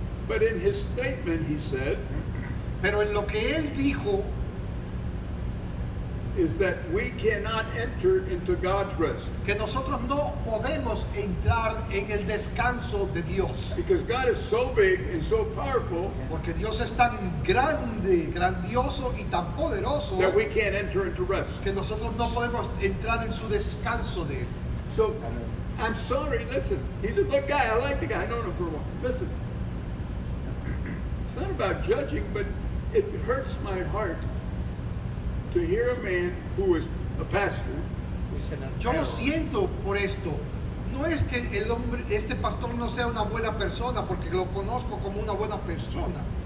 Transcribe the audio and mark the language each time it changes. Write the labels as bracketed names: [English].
[English] But in his statement, he said, [Spanish] Pero en lo que él dijo [English] is that we cannot enter into God's rest. [Spanish] que nosotros no podemos entrar en el descanso de Dios. [English] Because God is so big and so powerful [Spanish] Porque Dios es tan grande, grandioso y tan poderoso [English] that we can't enter into rest. [Spanish] que nosotros no podemos entrar en su descanso de él. [English] So, I'm sorry, listen, he's a good guy. I like the guy. I know him for a while. Listen, it's not about judging, but it hurts my heart to hear a man who is a pastor [Spanish] Yo lo siento por esto. No es que el hombre, este pastor no sea una buena persona, porque lo conozco como una buena persona.